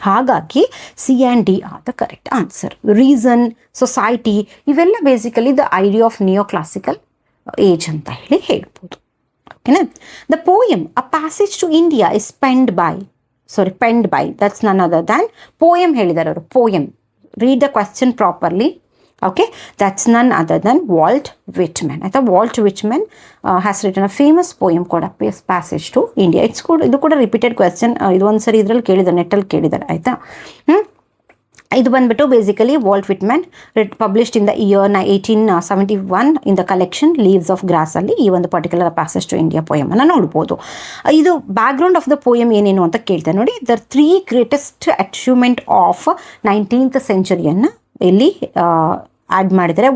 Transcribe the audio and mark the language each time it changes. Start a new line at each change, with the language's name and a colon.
English: ಹಾಗಾಗಿ C and D are the correct answer. Reason, society ಇವೆಲ್ಲ basically the idea of neo classical age
Kannada: ಅಂತ ಹೇಳ್ಬೋದು.
English: ಓಕೆನಾ, the poem a passage to India is penned by that's none other than poem ಹೇಳಿದ್ದಾರೆ ಅವರು. Poem read the question properly. Okay, that's none other than Walt Whitman. ಆಯ್ತಾ, Walt Whitman has written a famous poem called A Passage to India.
Kannada: ಇದು ಕೂಡ repeated question, ಇದು ಒಂದ್ಸರಿ ಇದ್ರಲ್ಲಿ ಕೇಳಿದ್ದಾರೆ, ನೆಟ್ಟಲ್ಲಿ ಕೇಳಿದ್ದಾರೆ. ಆಯಿತಾ, ಇದು ಬಂದ್ಬಿಟ್ಟು basically Walt Whitman published in the year 1871 in the collection leaves of gross ಅಲ್ಲಿ ಈ ಒಂದು particular passage to India poem ಅನ್ನು ನೋಡ್ಬೋದು. ಇದು ಬ್ಯಾಕ್ಗ್ರೌಂಡ್ ಆಫ್ ದ ಪೋಯಮ್ ಏನೇನು ಅಂತ ಕೇಳ್ತಾರೆ ನೋಡಿ. The 3 greatest achievement of 19th ಸೆಂಚುರಿಯನ್ನು ಇಲ್ಲಿ ಆ್ಯಡ್ ಮಾಡಿದರೆ.